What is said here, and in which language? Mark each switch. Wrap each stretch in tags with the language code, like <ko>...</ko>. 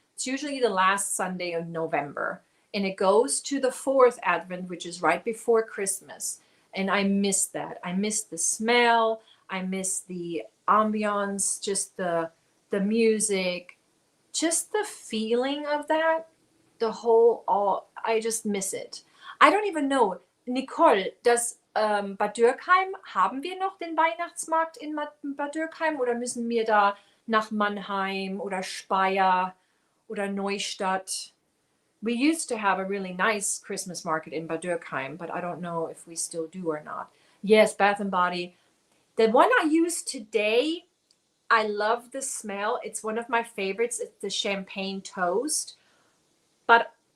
<en>It's usually the last Sunday of November. And it goes to the 4th Advent, which is right before Christmas. And I miss that. I miss the smell. I miss the ambiance, just the music, just the feeling of that. I just miss it. I don't even know.</en> <de>Nicole, does Bad Dürkheim, haben wir noch den Weihnachtsmarkt in Bad Dürkheim oder müssen wir da nach Mannheim oder Speyer oder Neustadt?</de> <en>We used to have a really nice Christmas market in Bad Dürkheim, but I don't know if we still do or not. Yes, Bath & Body. The one I used today, I love the smell. It's one of my favorites. It's the champagne toast. But</en>